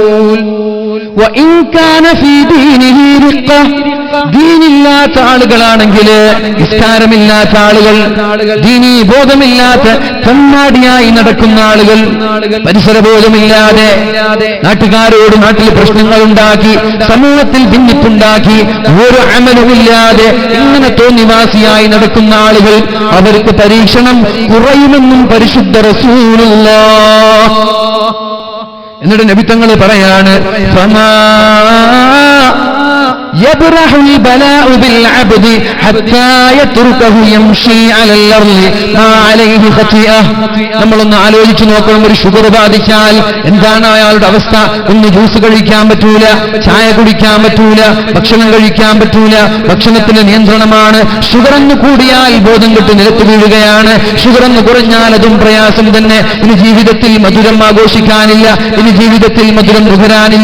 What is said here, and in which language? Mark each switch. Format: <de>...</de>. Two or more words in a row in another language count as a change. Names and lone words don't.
<ml>ദീനില്ലാത്ത ആളുകളാണെങ്കിൽ, നിസ്കാരമില്ലാത്ത ആളുകൾ, ദീനീ ബോധമില്ലാത്ത കണ്ണാടിയായി നടക്കുന്ന ആളുകൾ, പരിസരബോധമില്ലാതെ നാട്ടുകാരോട് നാട്ടിൽ പ്രശ്നങ്ങൾ ഉണ്ടാക്കി, സമൂഹത്തിൽ ഭിന്നിപ്പുണ്ടാക്കി, ഒരു അമലുമില്ലാതെ ഇങ്ങനെ തോന്നിവാസിയായി നടക്കുന്ന ആളുകൾ, അവർക്ക് പരീക്ഷണം കുറയുമെന്നും പരിശുദ്ധ റസൂലുള്ളാഹ്. എന്നിട്ട് നബി തങ്ങൾ പറയാണ്,</ml> <ar>يبرح البلاء بالعبد حتى يتركه يمشي على الأرض ما عليه خطيئة.</ar> <ml>നമ്മളൊന്ന് ആലോചിച്ചു നോക്കണം. ഒരു ഷുഗർ ബാധിച്ചാൽ എന്താണ് അയാളുടെ അവസ്ഥ? ഒന്ന് ജ്യൂസ് കഴിക്കാൻ പറ്റൂല, ചായ കുടിക്കാൻ പറ്റൂല, ഭക്ഷണം കഴിക്കാൻ പറ്റൂല, ഭക്ഷണത്തിന് നിയന്ത്രണമാണ്. ഷുഗർ എന്ന് കൂടിയാൽ ബോധം കെട്ട് നിലത്ത് വീഴുകയാണ്. ഷുഗർ എന്ന് കുറഞ്ഞാൽ അതും പ്രയാസം തന്നെ. ഇനി ജീവിതത്തിൽ മധുരം ആഘോഷിക്കാനില്ല, ഇനി ജീവിതത്തിൽ മധുരം നുകരാനില്ല.</ml>